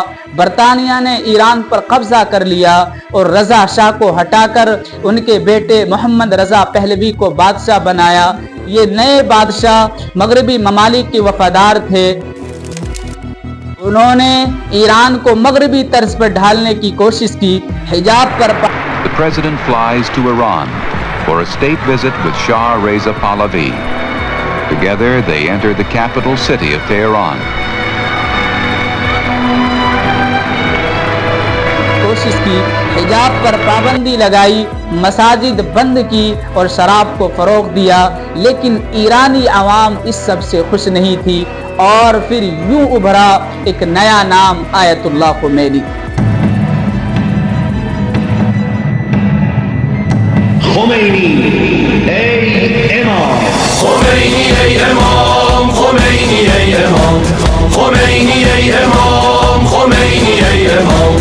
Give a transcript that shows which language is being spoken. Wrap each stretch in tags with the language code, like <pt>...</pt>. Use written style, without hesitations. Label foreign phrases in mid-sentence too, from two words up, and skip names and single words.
<ur>برطانیہ نے ایران پر قبضہ کر لیا اور رضا شاہ کو ہٹا کر ان کے بیٹے محمد رضا پہلوی کو بادشاہ بنایا. یہ نئے بادشاہ مغربی ممالک کے وفادار تھے. انہوں نے ایران کو مغربی طرز پر ڈھالنے کی کوشش کی. حجاب پر</ur> <en>The president flies to Iran for a state visit with Shah Reza Pahlavi. Together they enter the capital city of Tehran.</en> <ur>کوشش کی. حجاب پر پابندی لگائی، مساجد بند کی اور شراب کو فروغ دیا. لیکن ایرانی عوام اس سب سے خوش نہیں تھی اور پھر یوں ابھرا ایک نیا نام آیت اللہ خمینی.</ur> <fa>خمینی ای امام، خمینی ای امام، خمینی ای امام، خمینی ای امام، خمینی ای امام.</fa>